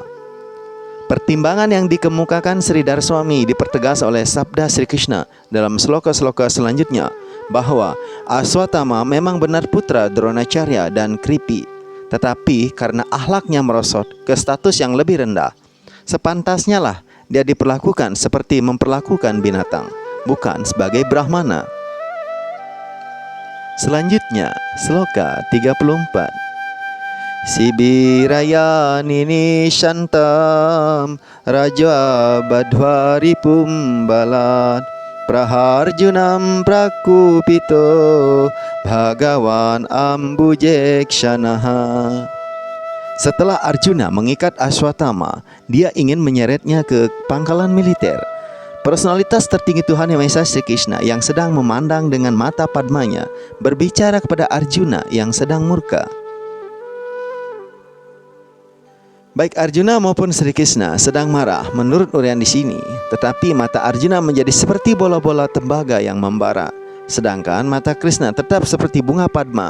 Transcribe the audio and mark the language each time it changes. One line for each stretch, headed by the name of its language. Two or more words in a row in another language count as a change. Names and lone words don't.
Indonesian: Pertimbangan yang dikemukakan Sridhar Swami dipertegas oleh sabda Sri Krishna dalam sloka-sloka selanjutnya, bahwa Aswatthama memang benar putra Dronacharya dan Kripi, tetapi karena akhlaknya merosot ke status yang lebih rendah, sepantasnya lah dia diperlakukan seperti memperlakukan binatang, bukan sebagai Brahmana. Selanjutnya, sloka 34.
Sanskrit: Sibiraya nini shantam raja badhwari pumbalat praharjunam prakupito bhagawan ambujekshanaha.
Indonesian: Setelah Arjuna mengikat Aswatthama, dia ingin menyeretnya ke pangkalan militer. Personalitas tertinggi Tuhan Yang Maha Esa Sri Krishna yang sedang memandang dengan mata padmanya berbicara kepada Arjuna yang sedang murka. Baik Arjuna maupun Sri Krishna sedang marah menurut uraian di sini, tetapi mata Arjuna menjadi seperti bola-bola tembaga yang membara, sedangkan mata Krishna tetap seperti bunga padma.